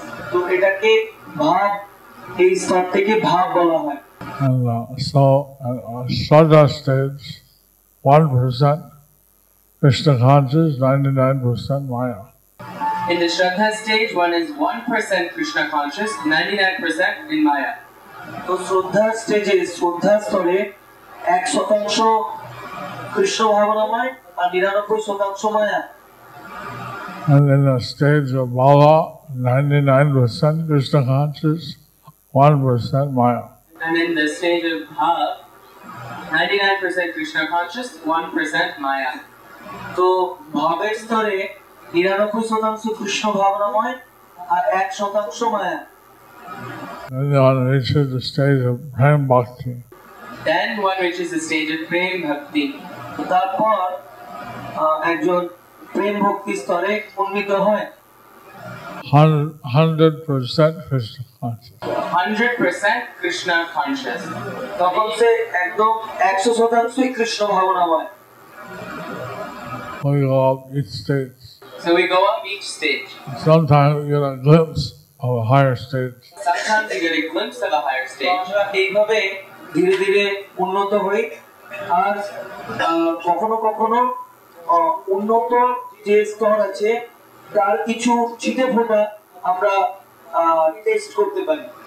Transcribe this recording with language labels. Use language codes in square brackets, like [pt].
[bn] তো এটাকে ভাব, এই স্তর থেকে ভাব বলা হয়। [en] And so Shraddha stage, 1% Krishna conscious, 99% Maya. In the Shraddha stage, one is 1% Krishna conscious, 99% in Maya. [bn] তো শ্রদ্ধার স্টেজে, শ্রদ্ধার স্তরে 1% কৃষ্ণ ভাবনাময় আর 99% মায়া। [en] And in the stage of bhava, 99% Krishna conscious, 1% Maya. And in the stage of bhav, 99% Krishna conscious, 1% Maya. [bn] তো ভাবের স্তরে 99% কৃষ্ণ ভাবনাময় আর 1% মায়া। [en] Then one reaches the stage of prem bhakti. Then one reaches the stage of prem bhakti. [bn] তারপর একজন প্রেম ভক্তি স্তরে উন্নীত হয়। [en] 100% Krishna conscious. 100% Krishna conscious. [bn] তখন সে একদম 100% Krishna ভাবনাময়। [en] We go up each stage. So we go up each stage. Sometimes we get a glimpse of a higher stage. Sometimes you get a glimpse of a higher stage. [bn] আমরা এইভাবে ধীরে ধীরে উন্নত হই আর কখনো কখনো উন্নত যে স্তর আছে তার কিছু ছিটে ফোঁটা আমরা টেস্ট করতে পারি।